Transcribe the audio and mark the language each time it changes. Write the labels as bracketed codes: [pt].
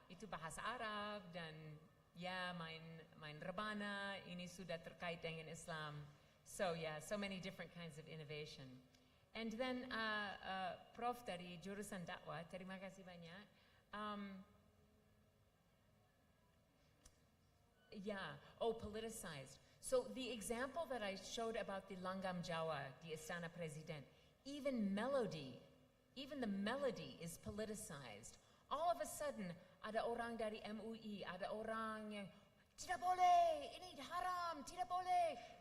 [id] Itu bahasa Arab dan ya main rebana, ini sudah terkait dengan Islam. [en] So yeah, so many different kinds of innovation. And then Prof [id] dari jurusan dakwah, terima kasih banyak. [en] Yeah, politicized. So the example that I showed about the Langgam Jawa, the Istana Presiden, even the melody is politicized. All of a sudden, [id] ada orang dari MUI, ada orang yang tidak boleh, ini haram, tidak boleh.